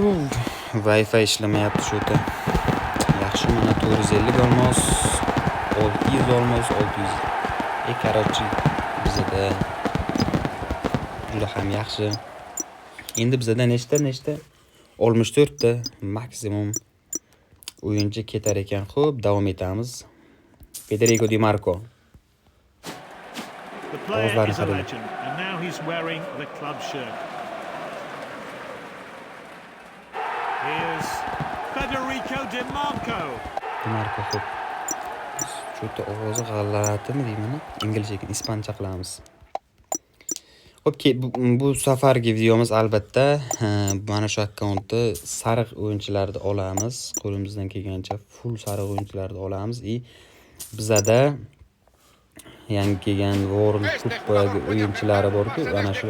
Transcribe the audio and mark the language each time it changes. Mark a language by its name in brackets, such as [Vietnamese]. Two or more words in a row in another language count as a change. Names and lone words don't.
[Uzbek] Wi-Fi ishlamayapti shu yerda. Yaxshi, mana 450 olmos, 600 olmos, 600. Qarochi bizada juda ham yaxshi. Endi bizada nechta 64 ta maksimum o'yinchi ketar ekan. Xo'p, davom etamiz. Federico Di Marco. [English] The player is a legend and now he's wearing the club shirt. Here's Federico Di Marco. Di Marco, [Uzbek] xo'p. Shu yerda ovozi g'allatimi deyman, inglizcha ekan, ispancha qilamiz. Xo'p, bu safargi videomiz albatta mana shu akkauntda sariq o'yinchilarni olamiz. Qo'limizdan kelgancha full sariq o'yinchilarni olamiz. Bizada yangi kelgan World Cup o'yinchilari bor-ku, mana shu.